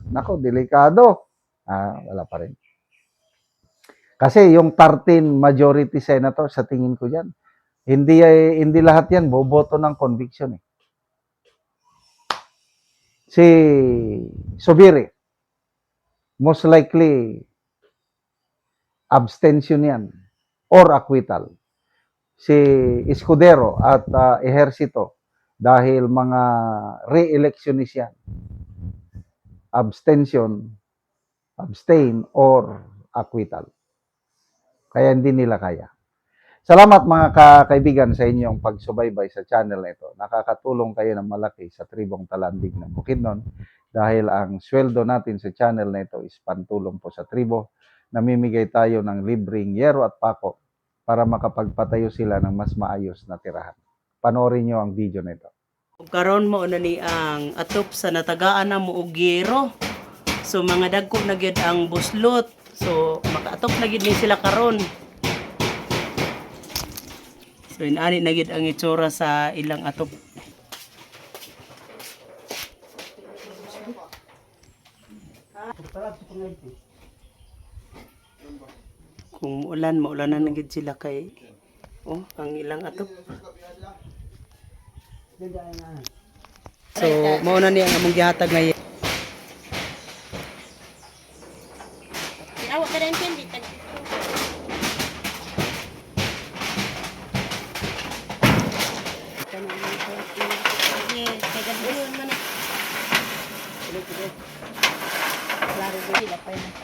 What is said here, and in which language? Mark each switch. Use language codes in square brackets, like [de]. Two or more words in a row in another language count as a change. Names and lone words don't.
[tl] Nako, delikado. Wala pa rin. Kasi yung 13 [en] majority senators [tl] sa tingin ko diyan, hindi lahat yan boboto ng conviction. Si Subiri, [en] most likely abstention yan or acquittal. [tl] Si Escudero at Ejercito, dahil mga re-electionist yan, [en] abstain or acquittal. [tl] Kaya hindi nila kaya. Salamat mga kaibigan sa inyong pagsubaybay sa channel na ito. Nakakatulong kayo ng malaki sa tribong Talandig ng Bukidnon dahil ang sweldo natin sa channel na ito is pantulong po sa tribo. Namimigay tayo ng libreng yero at pako para makapagpatayo sila ng mas maayos na tirahan. Panoorin nyo ang video na ito. [ceb] Karon mo na ni ang atop sa natagaan na mo og yero. So mga dagko na gyud ang buslot. So makaatop na gyud ni sila karon. So inani na gyud ang itsura sa ilang atop. Kung maulanan na gyud sila kay ang ilang atop. So, mauna niya ang among gihatag ngayon. [tl] Awak ka rin din, bitag. Yes, kaya ganoon man eh. Klaro din sila pa yun.